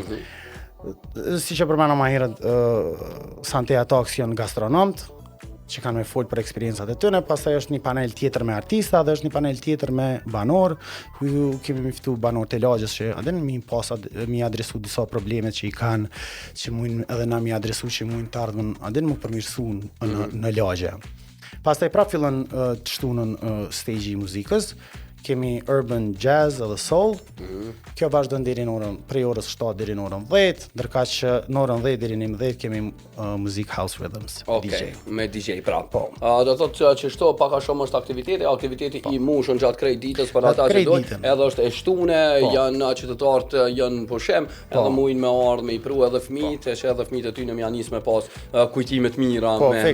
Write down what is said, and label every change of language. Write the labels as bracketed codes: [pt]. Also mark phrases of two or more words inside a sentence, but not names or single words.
[sq] Si që përmena ma herët, Santea Talks janë gastronomt, që kanë me folë për eksperiencat e tyre, pastaj është një panel tjetër me artista dhe është një panel tjetër me banor, ku kemi miftu banor të lagjës që adin mi adresu disa problemet që i kanë, që mujnë edhe na mi adresu që mujnë të ardhën, adin mu përmirësu në lagje. Pastaj prap fillon të shtunën stage i muzikës, kemi [en] urban jazz [sq] edhe soul. Kjo vazhdon deri në prej orës 7 deri në orën 10, ndërkaq që në orën 10 deri në 11 kemi [en] music house rhythms. [sq] Okay, DJ. Me DJ prap. Po. Do thotë që shto pak a shumë është aktiviteti i mushën gjatë krejt ditës për ata që dojnë, edhe është e shtune, janë qytetarët janë pushim, edhe mujnë me ardhë me i pru edhe fëmijët, që edhe fëmijët e tyre janë nisë me pas kujtime të mira me